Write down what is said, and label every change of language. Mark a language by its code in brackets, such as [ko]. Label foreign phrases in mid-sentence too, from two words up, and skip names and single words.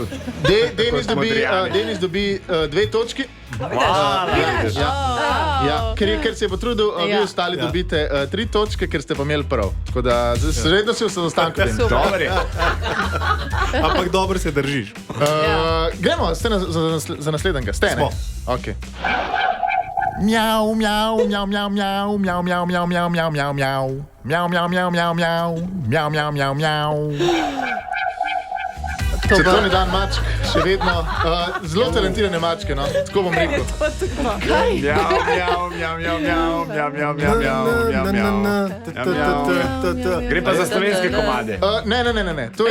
[sl] Denis dobi 2 točki. Hvala. Ja, ker se je potrudil, vi ostali dobite 3 točke, ker ste pa imeli prav. Tako da, sredno si v zaostanku. Dobro je. Ampak dobro se držiš. Gremo, ste za naslednjega. Ste, ne? Smo. Ok. Mjau, mjau, mjau, mjau, mjau, mjau, mjau, mjau, mjau, mjau, mjau, mjau. Mjau, mjau, mjau, mjau, mjau. Mjau, mjau, mjau, mjau. Svetovni dan mačk, še vedno. Zelo talentirane mačke, no. Tako bom rekel. Mjau, mjau, mjau, mjau, mjau, mjau, mjau, mjau, mjau, mjau, mjau. Gre pa za slovenske komade. Ne. To